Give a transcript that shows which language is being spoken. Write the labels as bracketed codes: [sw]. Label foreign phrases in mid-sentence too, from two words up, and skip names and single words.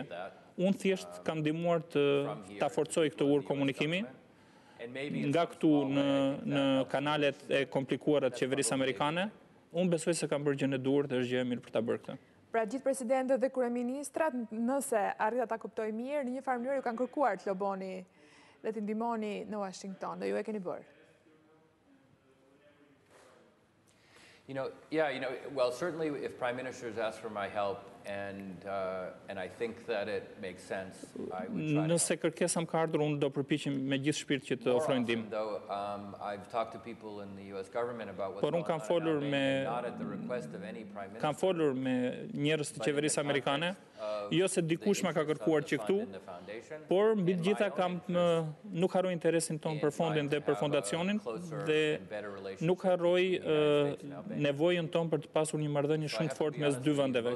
[sq] Unë thjesht kam ndihmuar ta forcoj këtë ur komunikimi nga këtu në kanalet e komplikuara të qeverisë amerikane. Unë besoj se kam bërë gjën e duhur dhe është gjë e mirë për ta bërë këtë. Pra gjithë presidentët dhe kryeministrat, nëse arrita ta kuptoj mirë, në një farë mënyrë ju kanë kërkuar të loboni dhe të ndihmoni në Washington, dhe ju e keni bërë. [en] Well, certainly if prime ministers ask for my help, and I think that it makes sense, I would try to. [sq] Nëse kërkesa më ka ardhur, unë do përpiqem me gjithë shpirt që të ofroj ndihmë. [en] I've talked to people in the US government about what's [sq] Por unë kam folur me njerëz të qeverisë amerikane, jo se dikush ma ka kërkuar që këtu, por mbi të gjitha nuk harroj interesin ton për fondin dhe për fondacionin dhe nuk harroj nevojën ton për të pasur një marrëdhënie shumë të fortë mes dy vendeve.